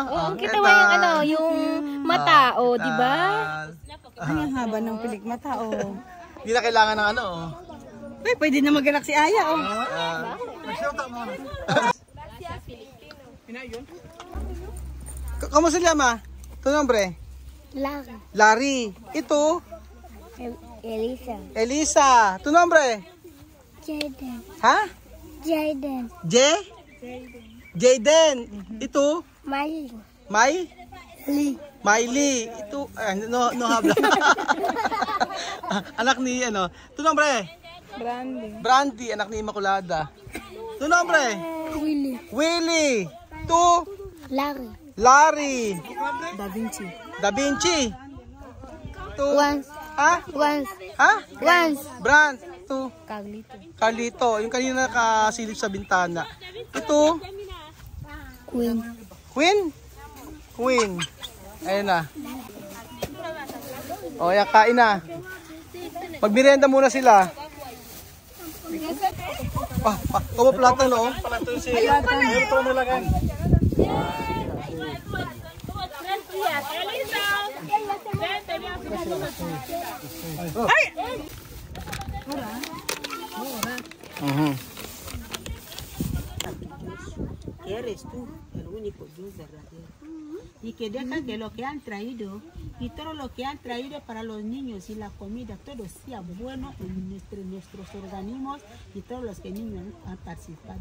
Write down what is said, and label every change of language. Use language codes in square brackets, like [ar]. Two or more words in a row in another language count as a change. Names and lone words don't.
[tl] Ang kitawa yung mata, di ba? Ang haba ng pilik mata, Hindi na kailangan ng Ay, pwede na maganak si Aya, [es] Kamusta llama? Tu nombre? Larry. Larry. Ito? Elisa. Elisa. Tu nombre? Jaden. Ha? Jaden. Jaden. Ito? Miley. Miley. Ito, no habla. [tl] Anak ni, [es] Tu nombre? [tl] Brandy, anak ni Immaculada. [es] Tu nombre? Willie. Tu? Larry. Da Vinci. Tu? Ha? Brand. Tu? Carlito. [tl] Yung kanina nakasilip sa bintana. Ito? Queen. Ayun na. O, yan, kain na. Magmerienda muna sila. [es] Como plata, no? [tl] Ayun pa na lang. Ay! [es] Que eres tú, el único Dios verdadero. Y que deja que lo que han traído y todo lo que han traído para los niños y la comida, todo sea bueno en nuestros organismos y todos los que niños han participado.